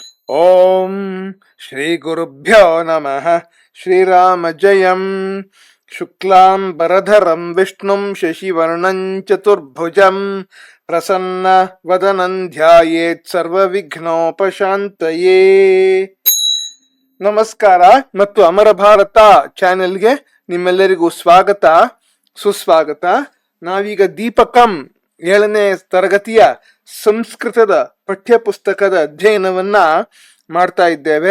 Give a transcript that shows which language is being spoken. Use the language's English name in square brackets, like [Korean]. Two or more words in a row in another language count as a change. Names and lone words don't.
[Sanskrit] ಓಂ ಶ್ರೀ ಗುರುಭ್ಯೋ ನಮಃ. ಶ್ರೀರಾಮ ಜಯಂ. ಶುಕ್ಲಾಂ ಬರಧರಂ ವಿಷ್ಣುಂ ಶಶಿವರ್ಣಂ ಚತುರ್ಭುಜಂ ಪ್ರಸನ್ನ ವದನಂ ಧ್ಯಾಯೇತ್ ಸರ್ವವಿಘ್ನೋಪಶಾಂತಯೇ. [Kannada] ನಮಸ್ಕಾರ ಮತ್ತು ಅಮರ ಭಾರತ ಚಾನೆಲ್ಗೆ ನಿಮ್ಮೆಲ್ಲರಿಗೂ ಸ್ವಾಗತ ಸುಸ್ವಾಗತ. ನಾವೀಗ ದೀಪಕಂ 7ನೇ ತರಗತಿಯ ಸಂಸ್ಕೃತದ ಪಠ್ಯಪುಸ್ತಕದ ಅಧ್ಯಯನವನ್ನ ಮಾಡ್ತಾ ಇದ್ದೇವೆ.